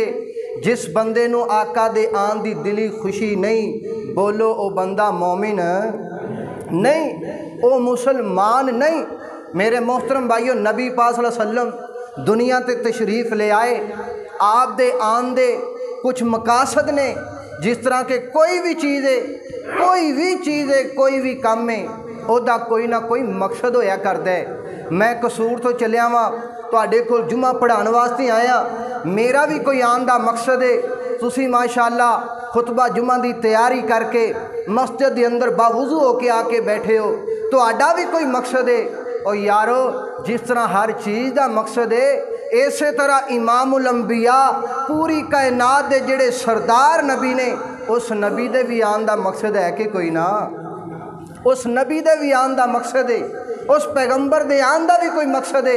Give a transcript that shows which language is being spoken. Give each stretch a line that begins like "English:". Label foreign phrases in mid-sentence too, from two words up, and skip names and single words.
Punjabi: جس بندے نو آقا دے آن دی دلی خوشی نہیں، بولو او بندہ مومن نہیں، او مسلمان نہیں۔ میرے محترم بھائیو، نبی پاک صلی اللہ علیہ وسلم دنیا تے تشریف لے آئے، آپ دے آن دے کچھ مقاصد نے، جس طرح کہ کوئی بھی چیز ہے، کوئی بھی کام ہے، او دا کوئی نہ کوئی مقصد ہویا کردا ہے۔ میں قصور تو چلیا وا تواڈے کول جمعہ پڑھان واسطے آیا، میرا بھی کوئی آن دا مقصد ہے۔ تسی ماشاءاللہ خطبہ جمعہ دی تیاری کر کے مسجد دے اندر باوضو ہو کے آ کے بیٹھے ہو، تواڈا بھی کوئی مقصد ہے۔ اور یارو، جس طرح ہر چیز دا مقصد ہے، اسی طرح امام الانبیاء پوری کائنات دے جڑے سردار نبی نے، اس نبی دے بھی آن دا مقصد ہے کہ کوئی نہ، اس نبی دے بھی آن دا مقصد ہے، اس پیغمبر دے آن دا بھی کوئی مقصد ہے۔